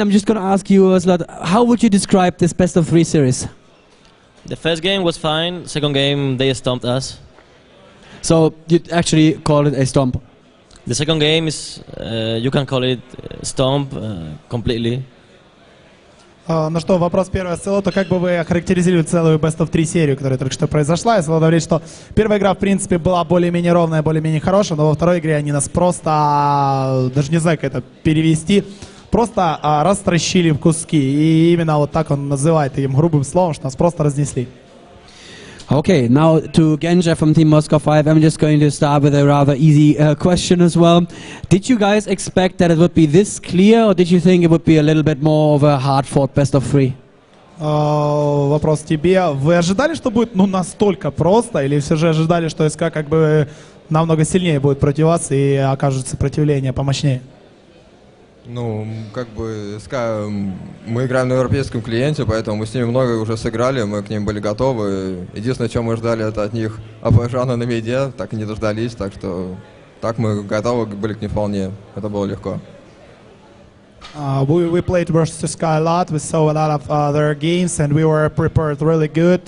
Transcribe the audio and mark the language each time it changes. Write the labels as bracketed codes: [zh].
[en] I'm just going to ask you, Oslot, how would you describe this best of 3 series? The first game was fine. Second game, they stomped us. So you'd actually call it a stomp? The second game is, you can call it stomp completely. [ru] Ну что, вопрос первый от Селота. Как бы вы охарактеризировали целую Best of 3 серию, которая только что произошла? И Селот говорит, что первая игра, в принципе, была более-менее ровная, более-менее хорошая, но во второй игре они нас просто, даже не знаю, как это перевести, просто растращили в куски. И именно вот так он называет этим грубым словом, что нас просто разнесли. [en] Okay, now to Genja from Team Moscow 5, I'm just going to start with a rather easy question as well. Did you guys expect that it would be this clear, or did you think it would be a little bit more of a hard-fought best of 3? [ru] Вопрос тебе. Вы ожидали, что будет настолько просто, или все же ожидали, что СК как бы намного сильнее будет против вас и окажет сопротивление помощнее? Ну, как бы СК, мы играем на европейском клиенте, поэтому мы с ними много уже сыграли, мы к ним были готовы. Единственное, чем мы ждали, это от них АП-жана на миде, так и не дождались, так что так мы готовы были к ним вполне, это было легко. [en] We played versus Sky a lot, we saw a lot of their games and we were prepared really good.